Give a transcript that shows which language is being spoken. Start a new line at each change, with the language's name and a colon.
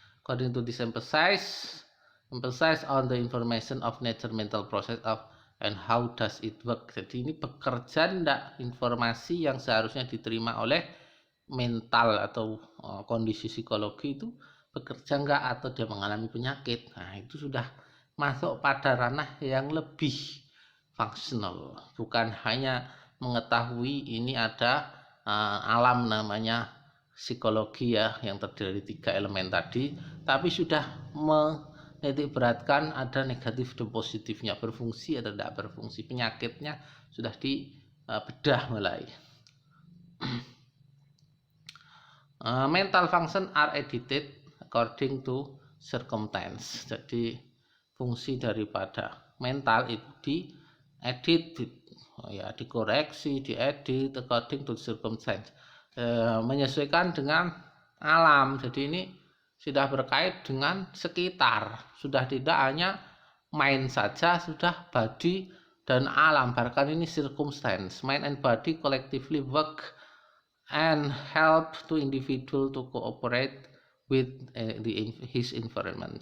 English: According to this emphasize on the information of nature mental process of and how does it work.
Indonesian: Jadi ini bekerja enggak informasi yang seharusnya diterima oleh mental atau kondisi psikologi itu bekerja enggak, atau dia mengalami penyakit. Nah, itu sudah masuk pada ranah yang lebih fungsional, bukan hanya mengetahui ini ada alam namanya psikologi, ya, yang terdiri dari 3 elemen tadi, tapi sudah menitik beratkan ada negatif dan positifnya, berfungsi atau tidak berfungsi, penyakitnya sudah dibedah mulai.
English: Mental function are edited according to circumstance.
Indonesian: Jadi fungsi daripada mental itu diedit, ya, dikoreksi, diedit
English: according to circumstance,
Indonesian: menyesuaikan dengan alam. Jadi ini sudah berkait dengan sekitar, sudah tidak hanya mind saja, sudah body dan alam. Bahkan ini
English: circumstance, mind and body collectively work and help to individual to cooperate with his environment.